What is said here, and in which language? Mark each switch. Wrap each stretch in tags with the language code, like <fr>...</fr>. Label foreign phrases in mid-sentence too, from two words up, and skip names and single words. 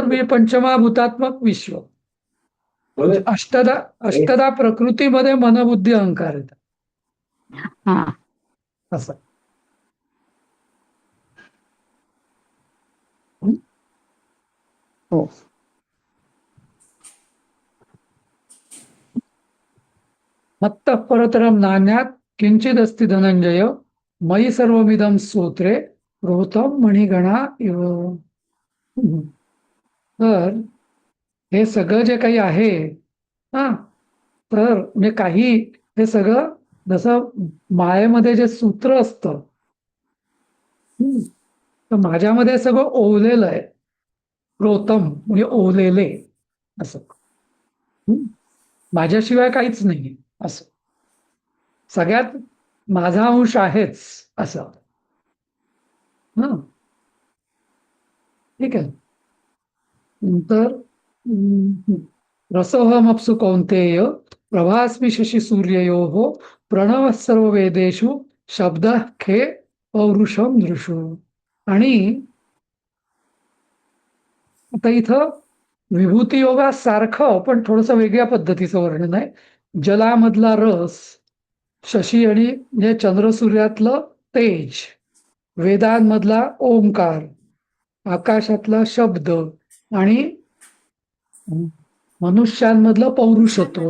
<mr>तर पंचमहाभूतात्मक विश्व. म्हणजे अष्टधा प्रकृतीमध्ये मनबुद्धी अहंकार येतात हा. असं. हं? हो.</mr> <sa>मत्तः परतरं नान्यात् किंचिदस्ति धनंजय मयि सर्वमिदं सूत्रे रोतं मणिगणा इव.</sa> <mr>हं. तर हे सगळं जे काही आहे हा, तर म्हणजे काही हे सगळं जसं मायेमध्ये जे सूत्र असतं, तर माझ्यामध्ये सगळं ओवलेलं आहे. रोतम म्हणजे ओवलेले असं. माझ्याशिवाय काहीच नाही असं. सगळ्यात माझा अंश आहेच असं. हा, ठीक आहे.</mr> <sa>नंतर रसोहमप्सु कौन्तेय प्रभास्मि शशि सूर्ययोः प्रणवः सर्ववेदेषु शब्दः खे पौरुषम दृशु.</sa> <mr>आणि आता इथं विभूती योगासारखं पण थोडस वेगळ्या पद्धतीचं वर्णन आहे. जलामधला रस, शशी आणि म्हणजे चंद्रसूर्यातलं तेज, वेदांमधला ओंकार, आकाशातला शब्द आणि मनुष्यांमधलं पौरुषत्व,</mr>